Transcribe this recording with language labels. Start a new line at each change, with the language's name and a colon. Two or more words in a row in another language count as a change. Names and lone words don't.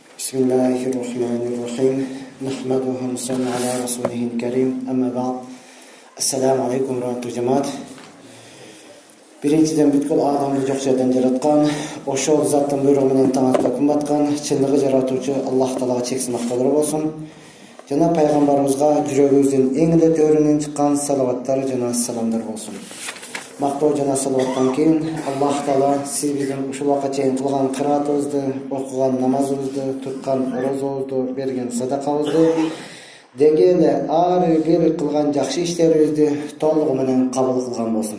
Arabic: بسم الله الرحمن الرحيم. نحمده ونصلي على رسوله الكريم. أما بعد. السلام عليكم رحمة الله cemaat.
Kyrgyz: Birinchiden бүткүл адамды жок жерден жараткан, ошол заттын буйругу менен таң атка күн баткан, чындыгы жаратуучу Аллах Таалага чексиз мактоолор болсун. Жана пайгамбарыбызга жүрөгүбүздүн эң эле төрүнөн чыккан салаваттар жана саламдар болсун. Мактоо жана салаваттан кийин Аллах Таала сиз биздин ушул убакка чейин кылган кыраатыбызды, окуган намазыбызды, туткан орозобузду, берген садакабызды, деги эле ар бир кылган жакшы иштерибизди толугу менен кабыл кылган болсун.